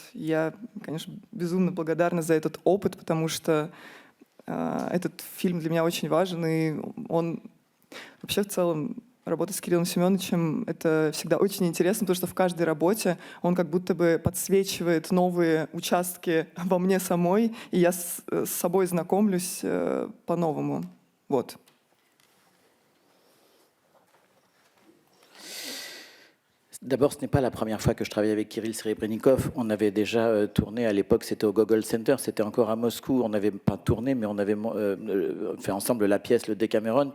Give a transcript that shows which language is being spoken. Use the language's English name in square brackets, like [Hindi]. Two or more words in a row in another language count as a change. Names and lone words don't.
[Russian] Я, конечно, безумно благодарна за этот опыт, потому что этот фильм для меня очень важен, и он вообще в целом работа с Кириллом Семеновичем — это всегда очень интересно, потому что в каждой работе он как будто бы подсвечивает новые участки во мне самой, и я с собой знакомлюсь по-новому. Вот. [French] D'abord, ce n'est pas la première fois que je travaille avec Kirill Serebrennikov. On avait déjà tourné à l'époque, c'était au Gogol Center, c'était encore à Moscou. On n'avait pas tourné, mais on avait fait ensemble la pièce Le Decameron.